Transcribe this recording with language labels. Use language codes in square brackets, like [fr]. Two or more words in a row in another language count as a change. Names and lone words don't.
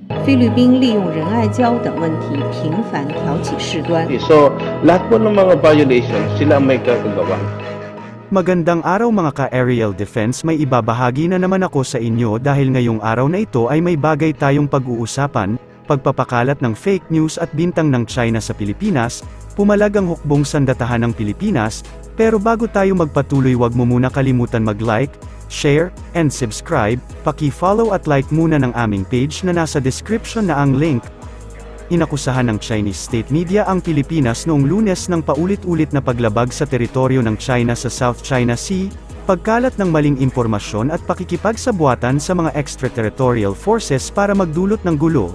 [zh] 菲律宾利用仁爱礁等问题频繁挑起事端。 [tl] So, lahat po ng mga violations, sila ang may gagawa. Magandang araw mga ka-aerial defense, may ibabahagi na naman ako sa inyo dahil ngayong araw na ito ay may bagay tayong pag-uusapan, pagpapakalat ng [en] fake news [tl] at bintang ng China sa Pilipinas, pumalag ang hukbong sandatahan ng Pilipinas, pero bago tayo magpatuloy wag mo muna kalimutan mag- [en] like, share, and subscribe, [tl] paki-follow at like muna ng aming page na nasa description na ang link. Inakusahan ng [en] Chinese state media [tl] ang Pilipinas noong Lunes ng paulit-ulit na paglabag sa teritoryo ng China sa South China Sea, pagkalat ng maling impormasyon at pakikipagsabuatan sa mga [en] extraterritorial forces [tl] para magdulot ng gulo.